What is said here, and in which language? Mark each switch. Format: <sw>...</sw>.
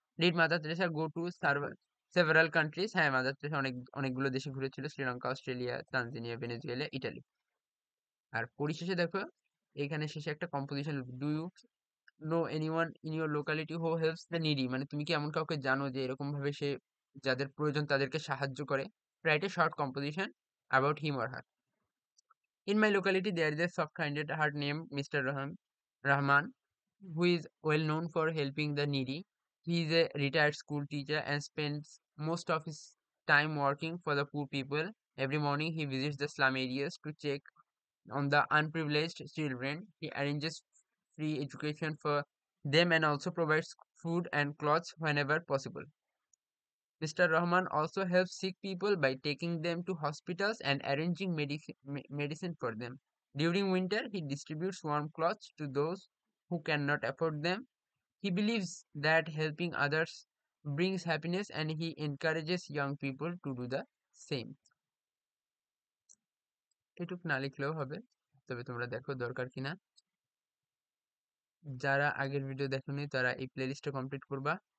<en>Did mother Teresa go to several countries?</en> <bn>হ্যাঁ, mother Teresa অনেকগুলো দেশে ঘুরেছিল, Sri Lanka, Australia, Tanzania, Venezuela, Italy. আর পরিশেষে দেখো এখানে শেষে একটা composition,</bn> <en>Do you know anyone in your locality who helps the needy?</en> <bn>মানে তুমি কি এমন কাউকে জানো যে এরকম ভাবে সে যাদের প্রয়োজন তাদেরকে সাহায্য করে?</bn> <en>Write a short composition about him or her. In my locality, there is a soft-handed heart named Mr. Rahman, who is well known for helping the needy. He is a retired school teacher and spends most of his time working for the poor people. Every morning, he visits the slum areas to check on the unprivileged children. He arranges free education for them and also provides food and clothes whenever possible. Mr. Rahman also helps sick people by taking them to hospitals and arranging medicine for them. During winter, he distributes warm clothes to those who cannot afford them. He believes that helping others brings happiness and he encourages young people to do the same.</en> <bn>এটুক না লিখলেও হবে, তবে তোমরা দেখো দরকার কিনা। যারা আগের ভিডিও দেখোনি তারা এই প্লেলিস্টটা কমপ্লিট করবা।</bn>